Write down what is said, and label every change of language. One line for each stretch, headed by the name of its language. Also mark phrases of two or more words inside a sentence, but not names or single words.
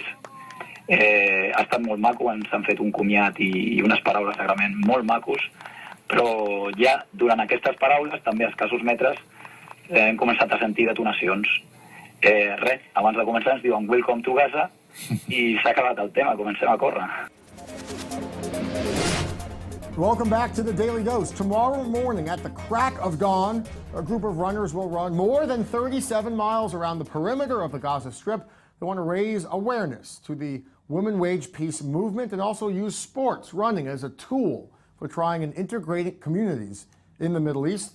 Catalan: Ha estat molt maco, ens han fet un comiat i unes paraules d'agraïment molt macos, però ja durant aquestes paraules, també a escassos metres, hem començat a sentir detonacions. Abans de començar ens diuen
English: "Welcome to Gaza"
Catalan: i s'ha acabat el tema, comencem a córrer.
English: Welcome back to the Daily Dose. Tomorrow morning at the crack of dawn, a group of runners will run more than 37 miles around the perimeter of the Gaza Strip. They want to raise awareness to the women wage peace movement and also use sports running as a tool for trying and integrating communities in the Middle East.